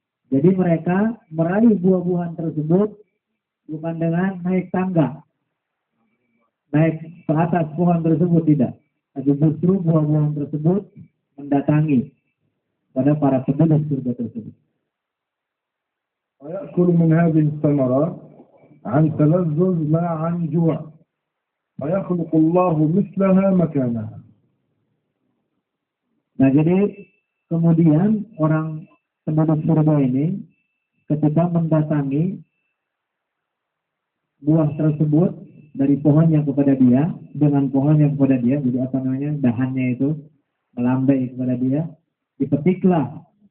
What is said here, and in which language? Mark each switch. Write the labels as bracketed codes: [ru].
[id] Jadi mereka meraih buah-buahan tersebut bukan dengan naik tangga, naik ke atas pohon tersebut, tidak. Tapi justru buah-buahan tersebut mendatangi pada para penduduk surga tersebut. [ar] ويأكل من هذه الثمرات عن تلذذ لا عن جوع ويخلق الله مثلها مكانها. [id] Nah, jadi kemudian orang penduduk surga ini ketika mendatangi buah tersebut dari pohon yang kepada dia dengan pohon yang kepada dia, jadi dahannya itu melambai kepada dia, dipetiklah